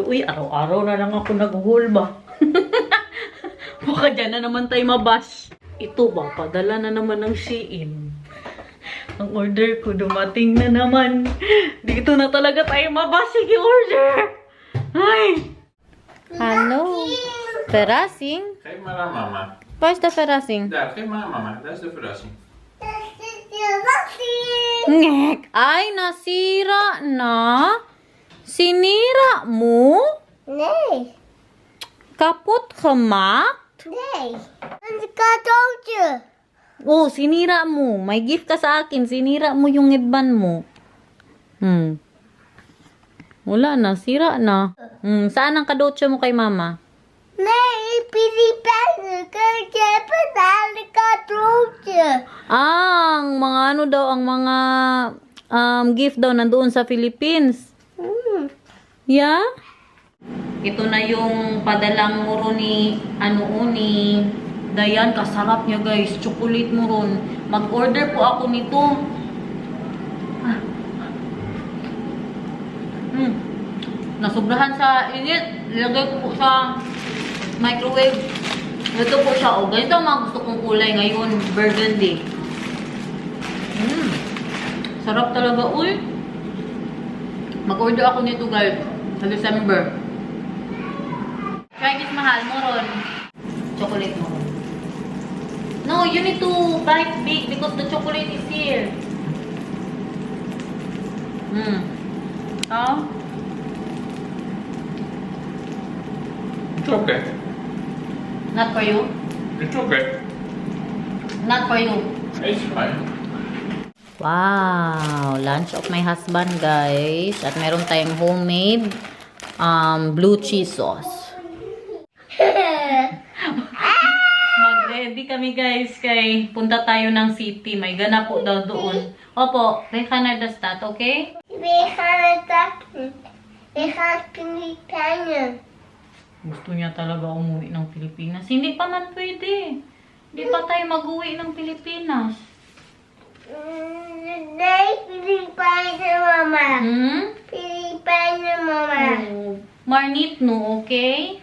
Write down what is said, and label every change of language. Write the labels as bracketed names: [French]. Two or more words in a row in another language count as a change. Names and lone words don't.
[Filipino] Uy, araw-araw na lang ako nag-haul ba? Baka dyan na naman tayo mabash. Ito ba, padala na naman ng Shein. Ang order ko dumating na naman. Dito na talaga tayo mabash. Sige, order! Ay! [Dutch] Hallo? Verrassing? Geef maar aan mama. Waar is de verrassing? Daar, geef maar aan mama. Dat is de verrassing. [Filipino] Ngek! Ay, nasira na? Sinira mo? [Dutch] Nee, Kapot gemaakt? nee. Een cadeautje. [Filipino] Oh, sinira mo. May gift ka sa akin. Sinira mo yung headband mo. Wala na. Sira na. Saan ang kadotse mo kay mama? [Dutch] Nee, Pilipinas. Ik heb een cadeautje. [Filipino] Ang mga daw, ang mga gift daw nandoon sa Philippines. [English] Yeah? [Filipino] Ito na yung padalang muro ni Dayan. Kasarap niya, guys. [English] Chocolate muron. [Filipino] Mag-order po ako nito. Nasubrahan sa init. Nilagay ko po sa microwave. Ito po siya. O, ganito ang mga gusto kong kulay ngayon. Burgundy. Sarap talaga. Uy. Mag-order ako nito, guys. Sa December. [English] Try this, Mahal. Moron. Chocolate moron. No, you need to bite big because the chocolate is here. Oh? It's okay. Not for you? It's okay. Not for you. It's fine. Wow! Lunch of my husband, guys. [Filipino] At meron tayong homemade blue cheese sauce. Mag-ready kami, guys, kay punta tayo ng city. May gana po daw doon. Opo, [English] Canada stat, okay? We have Pilipinas. [Filipino] Gusto niya talaga umuwi ng Pilipinas. Hindi pa man pwede. Hindi pa tayo mag-uwi ng Pilipinas. Pilipinas, Mama. Hmm? Pilipinas, Mama. [English] Oh, Marnit no, okay?